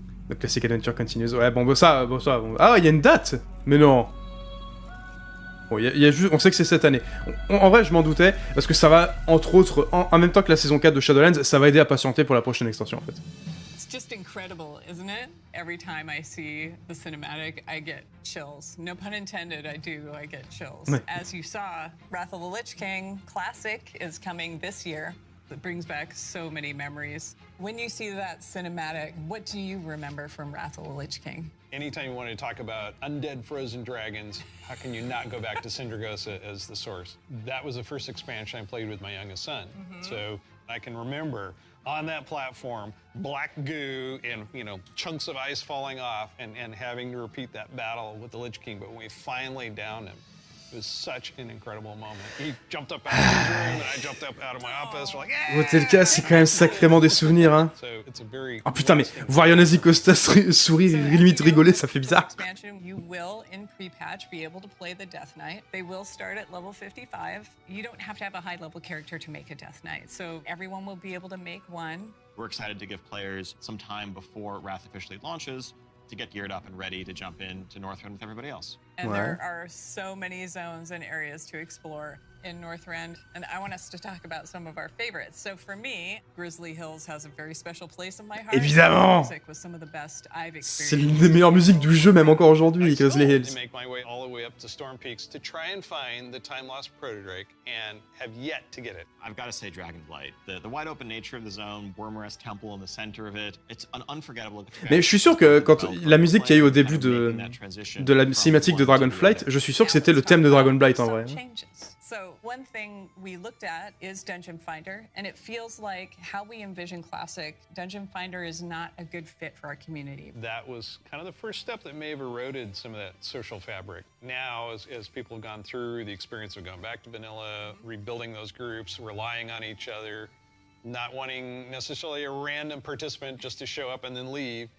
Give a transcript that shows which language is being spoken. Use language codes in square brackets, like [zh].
[en] The classic adventure continues. [fr] Ouais, bon, ça. Ah, il y a une date. Mais non. Bon, y a juste, on sait que c'est cette année. En vrai, je m'en doutais, parce que ça va, entre autres, en même temps que la saison 4 de Shadowlands, ça va aider à patienter pour la prochaine extension, en fait. [en] It's just incredible, isn't it? Every time I see the cinematic, I get chills. No pun intended, I get chills. [fr] Ouais. [en] As you saw, Wrath of the Lich King Classic is coming this year. It brings back so many memories. When you see that cinematic, what do you remember from Wrath of the Lich King? Anytime you want to talk about undead frozen dragons, how can you not go back to Sindragosa as the source? That was the first expansion I played with my youngest son. So I can remember on that platform, black goo and, you know, chunks of ice falling off and having to repeat that battle with the Lich King. But when we finally downed him, it was such an incredible moment. He jumped up out of his room and I jumped up out of my office. We're like, yeah! [fr] Tel cas, c'est quand même sacrément des souvenirs, hein. [en] So it's a very [fr] Oh putain, mais voir Yonazi Costa sourire et limite rigoler, ça fait bizarre. [en] Expansion, you will, in pre-patch, be able to play the Death Knight. They will start at level 55. You don't have to have a high-level character to make a Death Knight, so everyone will be able to make one. We're excited to give players some time before Wrath officially launches to get geared up and ready to jump into Northrend with everybody else. And there are so many zones and areas to explore in Northrend, and I want us to talk about some of our favorites. So for me, Grizzly Hills has a very special place in my heart. [fr] Évidemment! [en] Music was some of the best I've [fr] C'est l'une [en] experienced. [fr] des meilleures musiques du jeu, même encore aujourd'hui, Grizzly [en] to [fr] Hills. [en] make my way all the way up to Storm Peaks to try and find the time-lost proto-drake and have yet to get it. I've got to say Dragonflight. The wide open nature of the zone, Wormrest Temple in the center of it, it's an unforgettable experience. [fr] Mais je suis sûr que quand la musique qu'il y a eu au début de la cinématique de Dragonflight, je suis sûr que c'était le thème de Dragonblight en vrai. [en] Changes. So one thing we looked at is Dungeon Finder, and it feels like how we envision Classic, Dungeon Finder is not a good fit for our community. That was kind of the first step that may have eroded some of that social fabric. Now, as people have gone through the experience of going back to vanilla, rebuilding those groups, relying on each other, not wanting necessarily a random participant just to show up and then leave.